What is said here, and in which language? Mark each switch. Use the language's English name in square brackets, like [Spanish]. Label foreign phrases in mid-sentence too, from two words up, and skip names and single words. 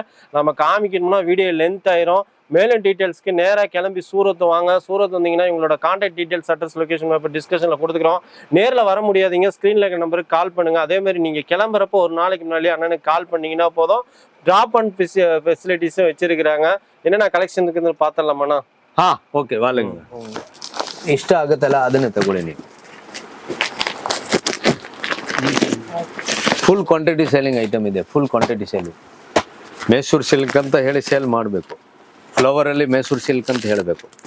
[Tamil] நம்ம காமிக்கணும்னா [English] video length [Tamil] ஆயிரும். மேலும் டீட்டெயில்ஸ்க்கு நேராக கிளம்பி சூரத் வாங்க. சூரத் வந்தீங்கன்னா இவங்களோட [English] contact details, [Tamil] அட்ரஸ், லொகேஷன் இப்போ டிஸ்கஷனில் கொடுத்துக்கிறோம். நேரில் வர முடியாதீங்க, ஸ்க்ரீனில் இருக்கிற நம்பருக்கு கால் பண்ணுங்கள். அதேமாதிரி நீங்கள் கிளம்புறப்போ ஒரு நாளைக்கு முன்னாடியே அண்ணனுக்கு கால் பண்ணிங்கன்னா போதும். [English] drop and facilities [Tamil] வச்சிருக்கிறாங்க. என்னென்ன கலெக்ஷனுக்கு பார்த்துடலாமாண்ணா? [Kannada] ಓಕೆ ವಾಲಂಗ ಇಷ್ಟ ಆಗುತ್ತಲ್ಲ ಅದನ್ನ ತಗೊಳ್ಳಿ ನೀವು. [English] full quantity selling item [Kannada] ಇದೆ, [English] full quantity selling. [Kannada] ಮೈಸೂರು ಸಿಲ್ಕ್ ಅಂತ ಹೇಳಿ ಸೇಲ್ ಮಾಡಬೇಕು, ಫ್ಲವರ್ ಅಲ್ಲಿ ಮೈಸೂರು ಸಿಲ್ಕ್ ಅಂತ ಹೇಳಬೇಕು.